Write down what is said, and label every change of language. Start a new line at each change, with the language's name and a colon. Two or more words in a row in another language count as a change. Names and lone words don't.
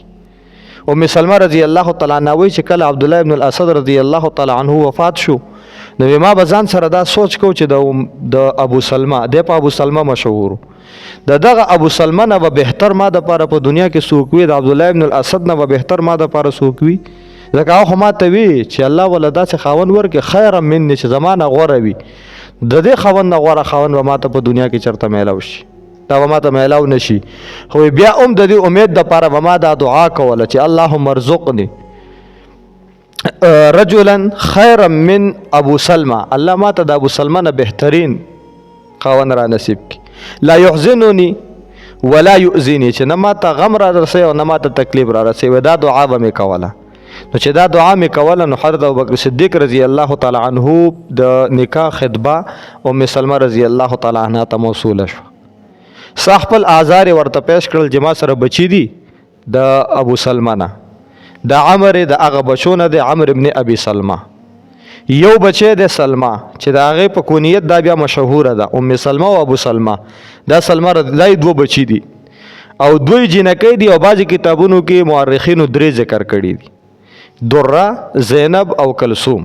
Pashto: ام سلمه
Arabic: رضی الله تعالی عنها
Pashto: وایي چې کله عبدالله ابن الاسد
Arabic: رضی الله تعالی عنه
Pashto: وفات شو نو ما به ځان سره دا سوچ کو چې د ابو سلمه دی په ابو سلمه مشهور دغه ابو سلمه نه به بهتر ما دپاره په دنیا کې څوک وي د عبدالله ابن الاسد نه به بهتر ما دپاره څوک وي ځکه هغه خو ما ته وي چې الله وله داسې خاوند ورکړي خیره مني چې زما نه غوره وي د دې خاوند نه غوره خاوند به ما ته په دنیا کې چېرته میلاو شي دا به ما ته میلاو نه شي. خو بیا د دې امید دپاره به ما دا دعا کوله چې
Arabic: اللهم ارزقني رجلا خیرا من ابو سلمة
Pashto: الله ما ته د ابو سلمه نه بهترین خاوند را نصیب کړي
Arabic: لا يحزنني ولا يؤذيني
Pashto: چې نه ما ته غم را رسوي او نه ما ته تکلیف را رسوي. دا دعا به مې کوله. نو چې دا دعا مې کوله نو حضرت ابوبکر صدیق
Arabic: رضی الله تعالی عنه
Pashto: د نکاح خطبه ام سلمه
Arabic: رضی الله تعالی عنها
Pashto: ته موصوله شو. ستا خپل اعذار ورته پیش کړل چې ما سره بچي دي د ابو سلمه نه د عمر د هغه بچو نه د عمر ابن ابي سلمه یو بچی د سلمه چې د هغې په کونیت دا بیا مشهوره ده ام سلمه او ابو سلمه دا سلمه دا دوه بچي دي او دوی جنکۍ دي او بعضې کتابونو کې مورخینو درې ذکر کړي دي دره زینب او کلثوم.